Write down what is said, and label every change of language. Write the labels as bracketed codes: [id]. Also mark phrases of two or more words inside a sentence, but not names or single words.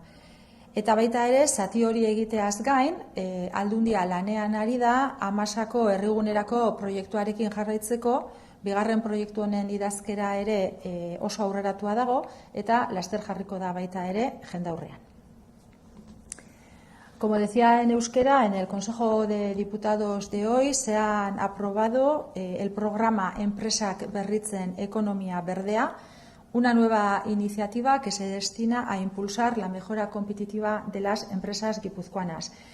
[eu] Eta baita ere, zati hori egiteaz gain, Aldundia lanean ari da Amasako herrigunerako proiektuarekin jarraitzeko, bigarren proiektu honen idazkera ere oso aurreratua dago eta laster jarriko da baita ere jendaurrean. [es] Como decía en euskera, en el Consejo de Diputados de hoy se han aprobado el programa Enpresak Berritzen Ekonomia Berdea, una nueva iniciativa que se destina a impulsar la mejora competitiva de las empresas guipuzcoanas.